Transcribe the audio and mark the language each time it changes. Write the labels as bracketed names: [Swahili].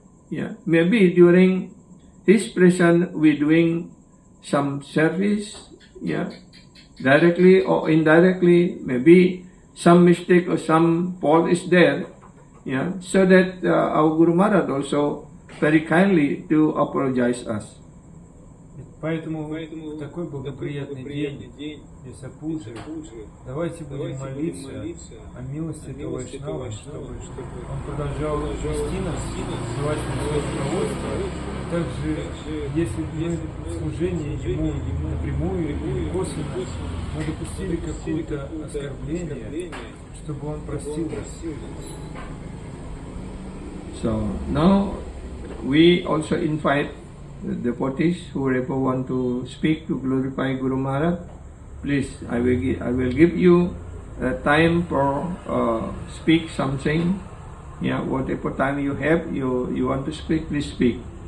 [English] Yeah, maybe during his presence we doing some service, yeah, directly or indirectly, maybe some mistake or some fault is there, yeah, so that our Guru Maharaj also very kindly to apologize us. [Russian] Поэтому в такой благоприятный день Вьяса Пуджи давайте будем молиться о милости этого Вайшнава, чтобы он продолжал вести нас, давать нам свое руководство. Также, если мы в служении ему напрямую или косвенно мы допустили какое-то оскорбление, чтобы он простил нас. [English] So now we also invite the devotees whoever want to speak to glorify Guru Maharaj. Please, I will give you time for speak something. Yeah, whatever time you have, you want to speak, please speak.